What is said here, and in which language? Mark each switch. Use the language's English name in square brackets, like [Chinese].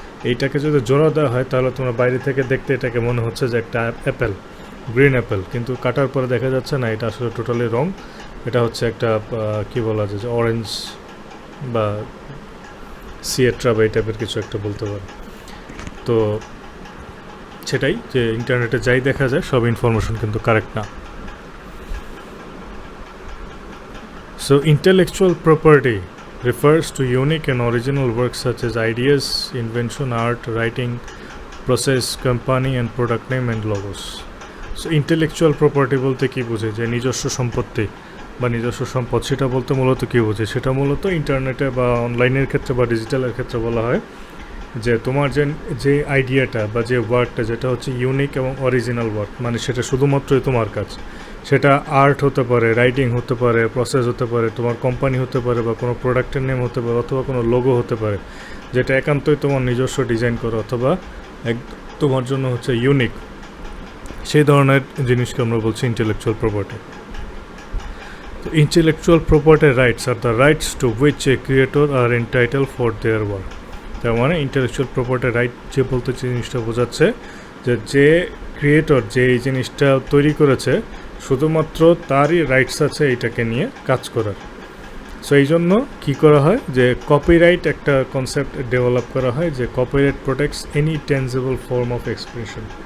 [Bangla] এইটাকে যদি জোড়া দেওয়া হয় তাহলে তোমরা বাইরে থেকে দেখতে এটাকে মনে হচ্ছে যে একটা অ্যাপেল, গ্রিন অ্যাপেল, কিন্তু কাটার পরে দেখা যাচ্ছে না, এটা আসলে টোটালি রং। এটা হচ্ছে একটা কী বলা যায়, যে অরেঞ্জ বা সিয়েট্রা বা এই টাইপের কিছু একটা বলতে পারে। তো সেটাই, যে ইন্টারনেটে যাই দেখা যায় সব ইনফরমেশন কিন্তু কারেক্ট না। [English] So intellectual property refers to unique and original works such as ideas, invention, art, writing, process, company and product name and logos. So intellectual property [Bangla] বলতে কি বোঝে, যে নিজস্ব সম্পত্তি বা নিজস্ব সম্পদ, সেটা বলতে মূলত কী বোঝে, সেটা মূলত ইন্টারনেটে বা অনলাইনের ক্ষেত্রে বা ডিজিটালের ক্ষেত্রে বলা হয় যে তোমার যে আইডিয়াটা বা যে ওয়ার্কটা, যেটা হচ্ছে ইউনিক এবং অরিজিনাল ওয়ার্ক, মানে সেটা শুধুমাত্রই তোমার কাজ। সেটা আর্ট হতে পারে, রাইটিং হতে পারে, প্রসেস হতে পারে, তোমার কোম্পানি হতে পারে, বা কোনো প্রোডাক্টের নেম হতে পারে, অথবা কোনো লোগো হতে পারে, যেটা একান্তই তোমার নিজস্ব ডিজাইন করো অথবা তোমার জন্য হচ্ছে ইউনিক। সেই ধরনের জিনিসকে আমরা বলছি intellectual property. [English] So intellectual property rights are the rights to which a creator are entitled for their work. [Bangla] তার মানে ইন্টেলেকচুয়াল প্রপার্টি রাইট যে বলতে জিনিসটা বোঝাচ্ছে যে ক্রিয়েটর যে এই জিনিসটা তৈরি করেছে শুধুমাত্র তারই রাইটস আছে এইটাকে নিয়ে কাজ করার। সো এই জন্য কী করা হয় যে কপিরাইট একটা কনসেপ্ট ডেভেলপ করা হয় যে [English] Copyright protects any tangible form of expression.